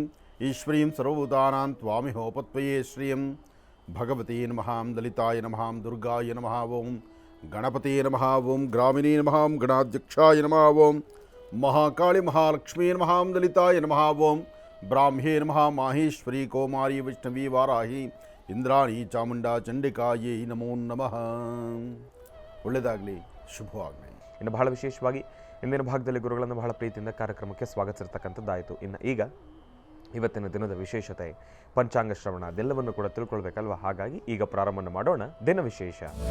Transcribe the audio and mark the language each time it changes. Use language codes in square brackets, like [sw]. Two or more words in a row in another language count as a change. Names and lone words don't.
[sa] ईश्वरीं सर्वभूतानां त्वामिहोपत्वये श्रियं भगवती नमः, ललिताय नमः, दुर्गाय नमः, ओं गणपते नमः, ओं ग्रामिणी नमः, गणाध्यक्षाय नमः, ओं महाकाली महालक्ष्मी नमः, ललिताय नमः, ओं ब्राह्म्ये नमः, माहेश्वरी कौमारी वैष्णवी वाराही इंद्राणी ಚಾಮುಂಡಾ ಚಂಡಿಕಾಯೇ ನಮೋ ನಮಃ. [kn] ಒಳ್ಳೆಯದಾಗಲಿ, ಶುಭವಾಗಲಿ. ಇನ್ನು ಬಹಳ ವಿಶೇಷವಾಗಿ ಇಂದಿನ ಭಾಗದಲ್ಲಿ ಗುರುಗಳನ್ನು ಬಹಳ ಪ್ರೀತಿಯಿಂದ ಕಾರ್ಯಕ್ರಮಕ್ಕೆ ಸ್ವಾಗತಿಸಿರ್ತಕ್ಕಂಥದ್ದಾಯಿತು. ಇನ್ನು ಈಗ ಇವತ್ತಿನ ದಿನದ ವಿಶೇಷತೆ, ಪಂಚಾಂಗ ಶ್ರವಣ, ಅದೆಲ್ಲವನ್ನು ಕೂಡ ತಿಳ್ಕೊಳ್ಬೇಕಲ್ವ. ಹಾಗಾಗಿ ಈಗ ಪ್ರಾರಂಭ ಮಾಡೋಣ ದಿನ ವಿಶೇಷ.